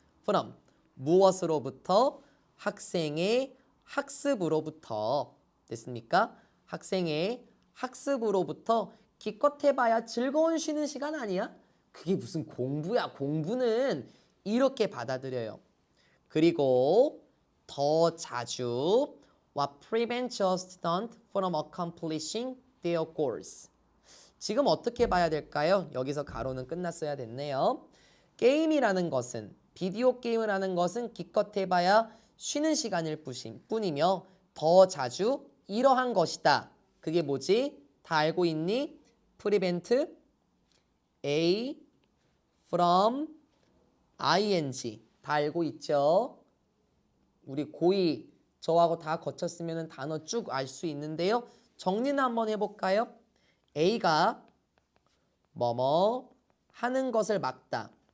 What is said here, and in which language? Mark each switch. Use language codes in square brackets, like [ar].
[ko] from 무엇으로부터? 학생의 학습으로부터. 됐습니까? 학생의 학습으로부터 기껏 해봐야 즐거운 쉬는 시간 아니야? 그게 무슨 공부야. 공부는 이렇게 받아들여요. 그리고 더 자주 [en] what prevents a student from accomplishing their goals. [ko] 지금 어떻게 봐야 될까요? 여기서 가로는 끝났어야 됐네요. 게임이라는 것은 비디오 게임을 하는 것은 기껏 해봐야 쉬는 시간일 뿐이며 더 자주 이러한 것이다. 그게 뭐지? 다 알고 있니? [en] prevent A from ing [ko] 다 알고 있죠? 우리 고2 저하고 다 거쳤으면 단어 쭉 알 수 있는데요. 정리는 한번 해볼까요? A가 뭐뭐 하는 것을 막다.